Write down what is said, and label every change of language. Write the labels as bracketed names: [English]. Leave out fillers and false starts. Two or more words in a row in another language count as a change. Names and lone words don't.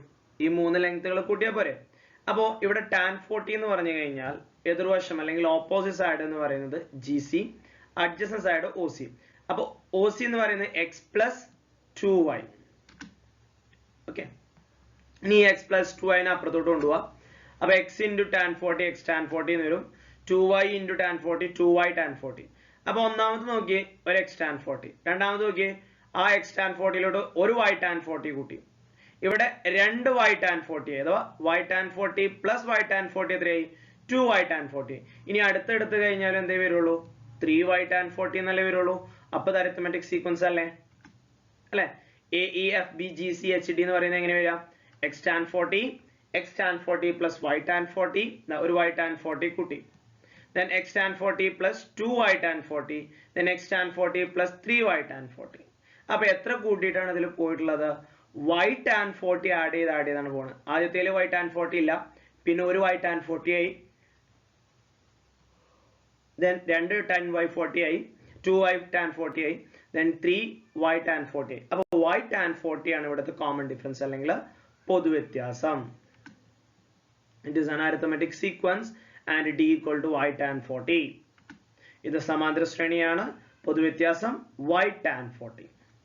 [Malayalam] ഈ മൂന്ന് ലെങ്ത്തുകൾ കൂട്ടിയാൽ പോരെ. അപ്പോ ഇവിടെ tan 40 എന്ന് പറഞ്ഞു കഴിഞ്ഞാൽ എതിർവശം അല്ലെങ്കിൽ [English] opposite side [Malayalam] എന്ന് പറയുന്നത് GC, [English] adjacent side [Malayalam] OC. അപ്പൊ OC എന്ന് പറയുന്നത് X പ്ലസ് 2Y. ഓക്കെ, ഇനി X പ്ലസ് 2Y അപ്പുറത്തോട്ട് കൊണ്ടുപോവാം. അപ്പൊ [English] X into tan 40, X tan 40 [Malayalam] എന്ന് വരും. [English] 2Y into tan 40, 2Y tan 40. [Malayalam] അപ്പൊ ഒന്നാമത് നോക്കിയേ, ഒരു X tan 40. രണ്ടാമത് നോക്കിയേ, ആ X tan 40 ഒരു Y tan 40 കൂട്ടി. ഇവിടെ രണ്ട് Y tan 40 അഥവാ Y tan 40 പ്ലസ് Y tan 40 എത്രയായി? 2Y tan 40. ഇനി അടുത്തെടുത്ത് കഴിഞ്ഞാൽ എന്തേ വരുള്ളൂ? 3Y tan 40 എന്നല്ലേ വരുള്ളൂ. അപ്പൊ ഇത് [English] arithmetic sequence [Malayalam] അല്ലേ? AE, FB, GC, HD എന്ന് പറയുന്നത് എങ്ങനെ വരിക? X tan 40, X tan 40 പ്ലസ് Y tan 40, ഒരു Y tan 40 കൂട്ടി. [English] Then X tan 40 plus 2Y tan 40, then X tan 40 plus 3Y tan 40. [Malayalam] അപ്പൊ എത്ര കൂട്ടിയിട്ടാണ് ഇതിൽ പോയിട്ടുള്ളത്? Y tan 40 ആഡ് ചെയ്താണ് പോകുന്നത്. ആദ്യത്തേല് Y tan 40 ഇല്ല, പിന്നെ ഒരു Y tan 40 ആയി, then രണ്ട് tan Y 40 ആയി, 2Y tan 40 ആയി, then 3Y tan 40 ആയി. അപ്പൊ Y tan 40 ആണ് ഇവിടുത്തെ [English] common difference [Malayalam] അല്ലെങ്കിൽ പൊതുവ്യത്യാസം. [English] it is an arithmetic sequence and D equal to Y tan 40. [Malayalam] ഇത് സമാന്തര ശ്രേണിയാണ്. പൊതുവ്യത്യാസം Y tan 40.